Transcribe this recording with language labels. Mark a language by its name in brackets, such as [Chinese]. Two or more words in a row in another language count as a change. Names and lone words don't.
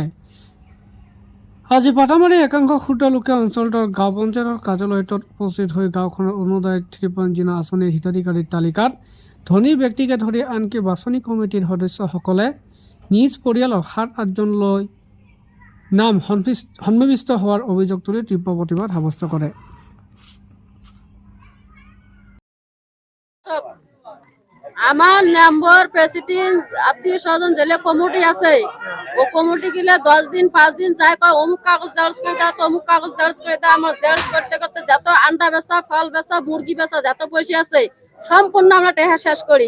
[Assamese] আজি পাটামাৰীৰ একাংশ ক্ষুদ্ৰ লোকে অঞ্চলটোৰ গাঁও পঞ্চায়তৰ কাৰ্যালয়ত উপস্থিত হৈ গাঁওখনৰ অৰুণোদয় 3.0 আঁচনিৰ হিতাধিকাৰীৰ তালিকাত ধনী ব্যক্তিকে ধৰি আনকি বাছনি কমিটিৰ সদস্যসকলে নিজ পৰিয়ালৰ 7-8জনলৈ নাম সন্নিৱিষ্ট হোৱাৰ অভিযোগ তুলি তীব্ৰ প্ৰতিবাদ সাব্যস্ত কৰে। [Bangla] আমার মেম্বার প্রেসিডেন্ট আত্মীয় স্বজন জেলে কমিটি আছে, ও কমিটি গেলে 10 দিন 5 দিন যায় কয় অমুক কাগজ দর্জ করে দাও, অমুক কাগজ দর্জ করে দাও। আমার দর্জ করতে করতে যত আন্ডা বেচা, ফল বেচা, মুরগি বেচা যত পয়সা আছে সম্পূর্ণ আমরা টাকা শেষ করি।